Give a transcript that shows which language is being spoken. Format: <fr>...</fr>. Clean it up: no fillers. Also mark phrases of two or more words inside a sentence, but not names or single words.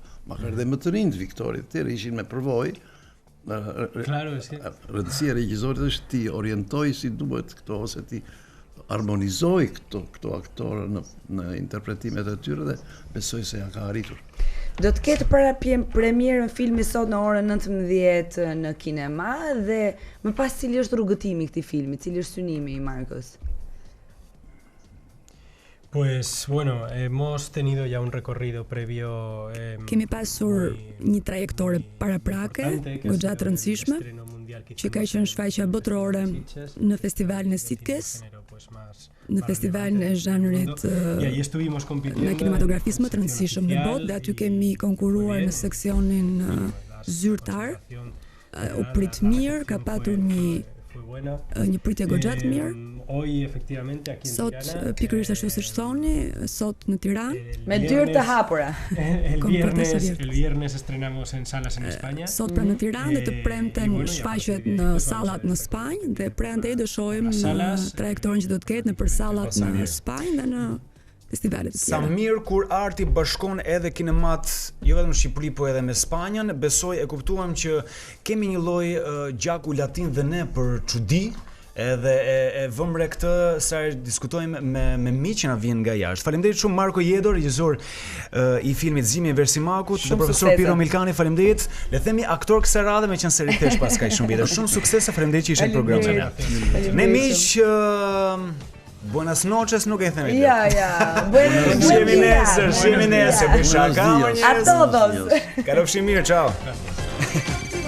<sq>Makar dhe më të rinjt Viktorit, të tjerë ishin me përvojë. Rëndësia e regjisorit është ti orientoj si duhet këto, ose ti harmonizoj këto aktorë në interpretimet e tyre, dhe besoj se ja ka arritur. Do të ketë para premierën filmi sot në orën 19 në kinema, dhe më pas cili është rrugëtimi i këtij filmi, cili është synimi i Markos?</sq> <es>Pues bueno, hemos tenido ya un recorrido previo.</es> <sq>Kemi pasur një trajektore paraprake, goxha të rëndësishme, që ka qenë shfaqja botërore në festivalin e Sitkes, në festivalin e zhanrit në kinematografisë më të rëndësishëm në botë, dhe aty kemi konkuruar në seksionin zyrtar. U prit mirë, ka patur një pritje goxha të mirë. Sot pikërisht ashtu siç thoni, sot në Tiranë me dyrë të hapura.</sq> <es>El viernes estrenamos en salas en España.</es> <sq>Sot pra në Tiranë dhe të premten shfaqet në sallat në Spanjë, dhe prandaj do shohim trajektorin që do të ketë nëpër sallat në Spanjë dhe në festivalet e tjera. Sa mirë kur arti bashkon edhe kinemat, jo vetëm në Shqipëri, po edhe me Spanjën. Besoj e kuptuam që kemi një lloj gjaku latin dhe ne për çudi. Edhe e vëmre këtë sa diskutojmë me miq që na vjen nga jashtë. Faleminderit shumë Marko Lledó, regjisor i filmit Zgjimi, Enver Simakut, dhe profesor Pirro Milkani, faleminderit. Le themi aktor kësaj radhe, me qenë se ritesh pas kaq shumë vite. Shumë suksese, faleminderit që ishe në programin e ne. Ne miq,</sq> <es>buenas noches,</es> <sq>nuk e themi. Ja. Shihemi nesër, shaka.</sq> <es>A todos.</es> <sq>Kalofshi mirë, ciao.</sq>